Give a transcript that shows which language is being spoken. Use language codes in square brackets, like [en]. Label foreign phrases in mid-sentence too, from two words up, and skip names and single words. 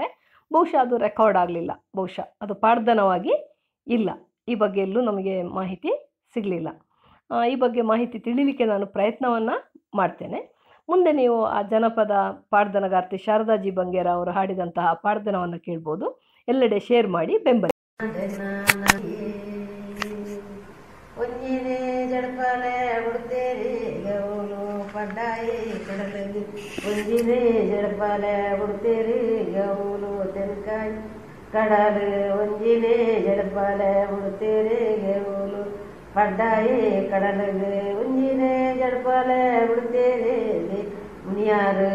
[kn] ಬಹುಶಃ ಅದು ರೆಕಾರ್ಡ್ ಆಗಲಿಲ್ಲ, ಬಹುಶಃ ಅದು ಪಾಡ್ದನವಾಗಿ ಇಲ್ಲ. ಈ ಬಗ್ಗೆ ಎಲ್ಲೂ ನಮಗೆ ಮಾಹಿತಿ ಸಿಗಲಿಲ್ಲ. ಈ ಬಗ್ಗೆ ಮಾಹಿತಿ ತಿಳಿಲಿಕ್ಕೆ ನಾನು ಪ್ರಯತ್ನವನ್ನು ಮಾಡ್ತೇನೆ. ಮುಂದೆ ನೀವು ಆ ಜನಪದ ಪಾಡ್ದನಗಾರ್ತಿ ಶಾರದಾಜಿ ಬಂಗೇರ ಅವರು ಹಾಡಿದಂತಹ ಪಾಡ್ದನವನ್ನು ಕೇಳ್ಬೋದು. ಎಲ್ಲೆಡೆ ಶೇರ್ ಮಾಡಿ ಬೆಂಬಲ. [tcy] ಜಡಪಾಲೆ ಉಡ್ತೇರಿ ಗೌಲು ಪಡ್ಡಾಯಿ ಕಡಲಲ್ಲಿ ಒಂಜಿನೇ ಜಡಪಾಲೆ ಉಡ್ತೇರಿ ಗೌಲು ತೆನ್ಕಾಯಿ ಕಡಲು ಒಂಜಿನೇ ಜಡಪಾಲೆ ಉಡ್ತೇರಿ ಗೌಲು ಪಡ್ಡಾಯಿ ಕಡಲಿಗೆ ಒಂಜಿನೇ ಜಡಪಾಲೆ ಉಡ್ತೇರಿ ಮುನಿಯಾರು